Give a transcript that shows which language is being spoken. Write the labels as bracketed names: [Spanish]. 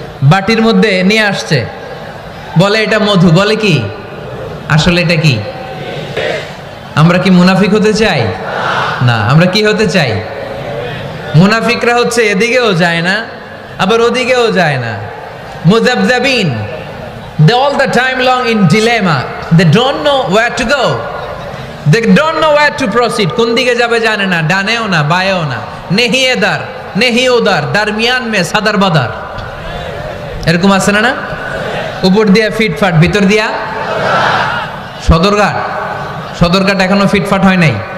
[Bangla] বাটির মধ্যে নিয়ে আসছে, বলে এটা মধু, বলে কি? আসলে এটা কি? আমরা কি মুনাফিক হতে চাই? না। আমরা কি হতে চাই? মুনাফিকরা হচ্ছে এদিকেও যায় না আবার ওদিকেও যায় না, মুযাবযাবিন। [English] They all the time long in dilemma. They don't know where to go. They don't know where to proceed. [Bangla] কোন দিকে যাবে জানে না, ডানেও না বায়েও না। [Hindi] নেহি এদার নেহি ওদার, দারমিয়ান মে সাদার বাদার। [Bangla] এরকম আছে না? না, উপর দিয়া ফিটফাট, ভিতর দিয়া সদরঘাট। সদরঘাট এখনো ফিটফাট হয় নাই।